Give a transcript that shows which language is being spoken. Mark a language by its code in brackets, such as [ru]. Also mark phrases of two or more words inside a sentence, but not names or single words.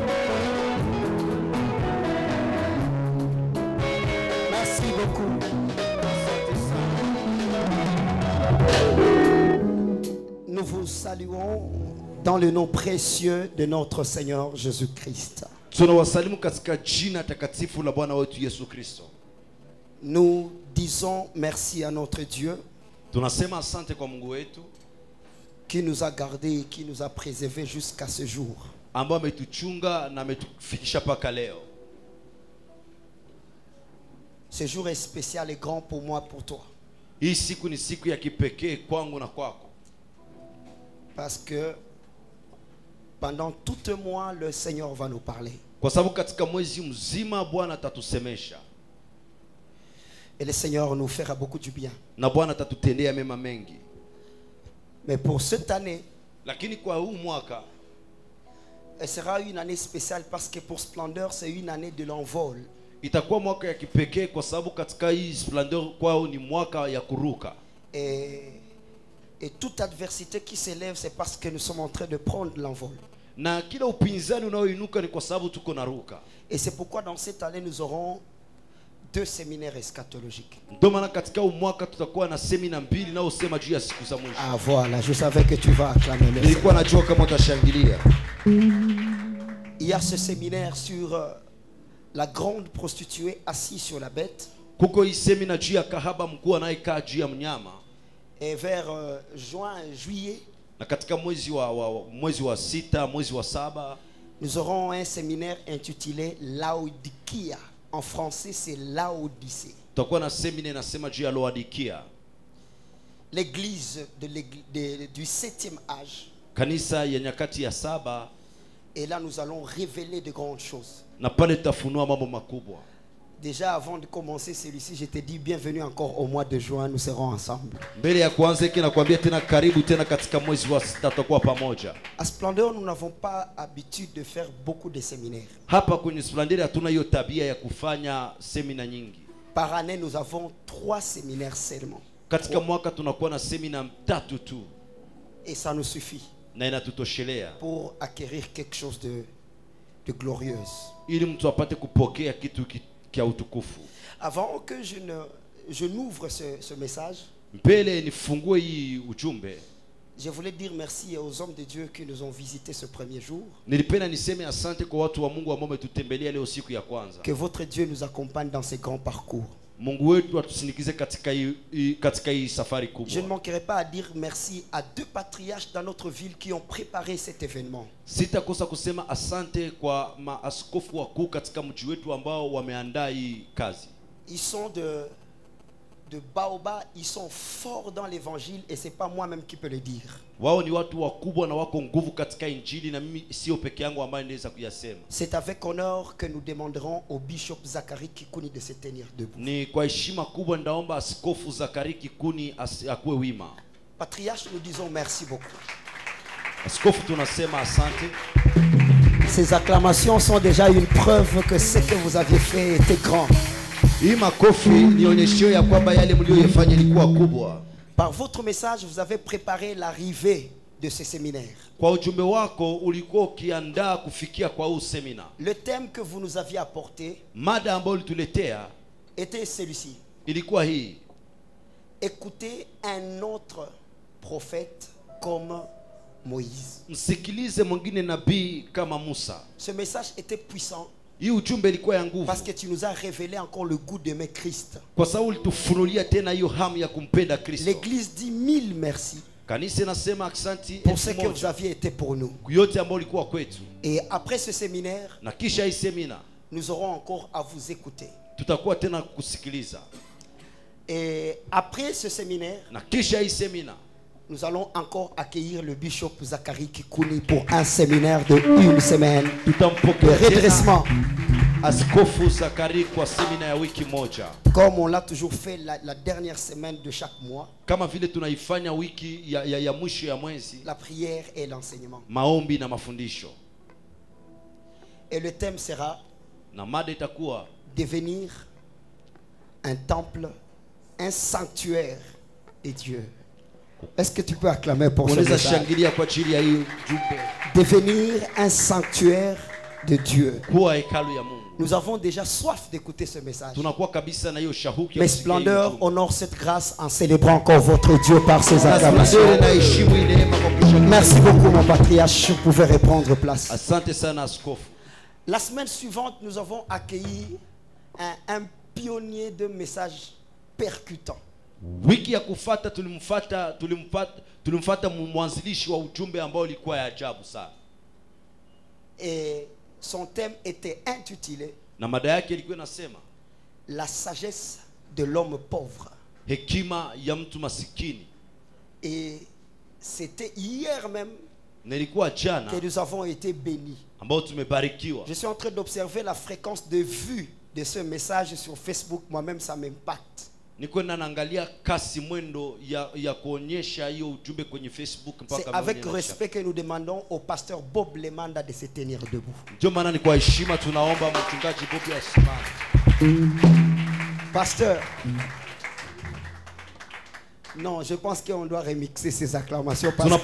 [fr] Merci beaucoup. Nous vous saluons dans le nom précieux de notre Seigneur Jésus-Christ. [sw] Tunawasalimu katika jina takatifu la Bwana wetu Yesu Kristo. [fr] Nous disons merci à notre Dieu [sw] Tunasema asante kwa Mungu wetu [fr] qui nous a gardés et qui nous a préservés jusqu'à ce jour. [sw] ambaye ametuchunga na ametufikisha paka leo. [fr] Ce jour est spécial et grand pour moi, pour toi. [sw] Hii siku ni siku ya kipekee kwangu na kwako. [fr] Parce que pendant tout un mois, le Seigneur va nous parler. [sw] Kwa sababu katika mwezi mzima Bwana atatusemesha. [fr] Et le Seigneur nous fera beaucoup du bien. [sw] Na Bwana atatutendea mema mengi. [fr] Mais pour cette année, [sw] Lakini kwa huu mwaka [fr] elle sera une année spéciale parce que pour Splendeur, c'est une année de l'envol. [sw] itakuwa mwaka ya kipekee kwa sababu katika hii Splendeur kwao ni mwaka ya kuruka. [fr] Et toute adversité qui s'élève, c'est parce que nous sommes en train de prendre l'envol. [sw] Na kila upinzani unaoinuka ni kwa sababu tuko na ruka. [fr] Et c'est pourquoi dans cette année, nous aurons 2 séminaires eschatologiques. [sw] Ndio maana katika huu mwaka tutakuwa na semina mbili na usema juu ya siku za mwisho. [fr] Ah voilà, je savais que tu vas acclamer le [sw] Nilikuwa najua kama utashangilia. [fr] Il y a ce séminaire sur la grande prostituée assise sur la bête. [sw] Kuko hii semina juu ya kahaba mkuu anayekaa juu ya mnyama. [fr] Et vers juin, juillet, [sw] Na katika mwezi wa 6, mwezi wa 7, [fr] nous aurons un séminaire intitulé Laodikia. En français, c'est Laodicée. [sw] tutakuwa na semina inasema juu ya Laodikia. [fr] L'église du 7e âge. [sw] Kanisa ya nyakati ya 7. [fr] Et là, nous allons révéler de grandes choses. [sw] Na pale tutafunua mambo makubwa. [fr] Déjà, avant de commencer celui-ci, je te dis bienvenue encore au mois de juin. Nous serons ensemble. [sw] Mbele ya kuanza hiki nakwambia tena karibu tena katika mwezi wa 6 tutakuwa pamoja. [fr] À Splendeur, nous n'avons pas habitude de faire beaucoup de séminaires. [sw] Hapa kwenye Splendeur hatuna hiyo tabia ya kufanya semina nyingi. [fr] Par année, nous avons 3 séminaires seulement. [sw] Katika mwaka tunakuwa na semina 3 tu. [fr] Et ça nous suffit [sw] Na inatutoshelea [fr] pour acquérir quelque chose de glorieuse. [sw] ili mtu apate kupokea kitu kia utukufu. [fr] Avant que je n'ouvre ce message, [sw] Mbele nifungue hii ujumbe, [fr] Je voulais dire merci aux hommes de Dieu qui nous ont visités ce premier jour. [sw] Nilipenda niseme asante kwa watu wa Mungu ambao wametutembelea leo siku ya kwanza. [fr] Que votre Dieu nous accompagne dans ces grands parcours. [sw] Mungu wetu atusindikize katika hii safari kubwa. [fr] Je ne manquerai pas à dire merci à 2 patriarches dans notre ville qui ont préparé cet événement. [sw] Sitakosa kusema asante kwa maaskofu wakuu katika mji wetu ambao wameandaa hii kazi. [fr] Ils sont de Baoba, ils sont forts dans l'évangile et c'est pas moi-même qui peux le dire. [sw] Wao ni watu wakubwa na wako nguvu katika injili na mimi sio peke yangu ambaye naweza kuyasema. [fr] C'est avec honneur que nous demanderons au bishop Zachary Kikuni de se tenir debout. [sw] Ni kwa heshima kubwa ndaomba askofu Zachary Kikuni akuwe wima. [fr] Patriarche, nous disons merci beaucoup. [sw] Askofu tunasema asante. [fr] Ces acclamations sont déjà une preuve que ce que vous aviez fait était grand. [sw] Hii makofi ni onyesho ya kwamba yale mlioyafanya ilikuwa kubwa. [fr] Par votre message, vous avez préparé l'arrivée de ce séminaire. [sw] Kwa ujumbe wako ulikuwa ukiandaa kufikia kwa huu semina. [fr] Le thème que vous nous aviez apporté, [sw] mada ambayo ulituletea, [fr] était celui-ci. [sw] ilikuwa hii: [fr] Écoutez un autre prophète comme Moïse. [sw] Msikilize mwingine nabii kama Musa. [fr] Ce message était puissant. [sw] Hii ujumbe ilikuwa ya nguvu. [fr] Parce que tu nous as révélé encore le goût d'aimer Christ. [sw] Kwa sababu ulitufunulia tena hiyo hamu ya kumpenda Kristo. [fr] L'église dit 1000 merci. [sw] Kanisa nasema asante [fr] pour ce que vous aviez été pour nous. [sw] Yote ambao ulikuwa kwetu. [fr] Et après ce séminaire, [sw] na kisha hii semina, [fr] nous aurons encore à vous écouter. [sw] Tutakuwa tena kusikiliza. [fr] Et après ce séminaire, [sw] na kisha hii semina, [fr] nous allons encore accueillir le bishop Zachary Kikuni pour un séminaire de 1 semaine de redressement. [sw] Askofu Zachary kwa semina ya wiki moja. [fr] Comme on l'a toujours fait la dernière semaine de chaque mois. [sw] Kama vile tunaifanya wiki ya mwisho ya mwezi. [fr] La prière et l'enseignement. [sw] Maombi na mafundisho. [fr] Et le thème sera [sw] na mada itakuwa [fr] devenir un temple, un sanctuaire de Dieu. Est-ce que tu peux acclamer pour ce message? Devenir un sanctuaire de Dieu. Nous avons déjà soif d'écouter ce message. Mes splendeurs honorent cette grâce en célébrant encore votre Dieu par ses acclamations. Merci beaucoup mon patriarche, vous pouvez reprendre place. La semaine suivante, nous avons accueilli un pionnier de messages percutants. [sw] Wiki ya kufata tulimfuata mwanzilishi wa ujumbe ambao ulikuwa ya ajabu sana. [fr] Et son thème était intitulé [sw] na mada yake ilikuwa inasema [fr] la sagesse de l'homme pauvre. [sw] Hekima ya mtu masikini. [fr] Et c'était hier même [sw] jana [fr] que nous avons été bénis. [sw] ambao tumebarikiwa. [fr] Je suis en train d'observer la fréquence de vues de ce message sur Facebook. Moi-même ça m'impacte. C'est avec respect que nous demandons au pasteur Bob Lemanda de se tenir debout. Pasteur, non, je pense qu'on doit remixer ces acclamations.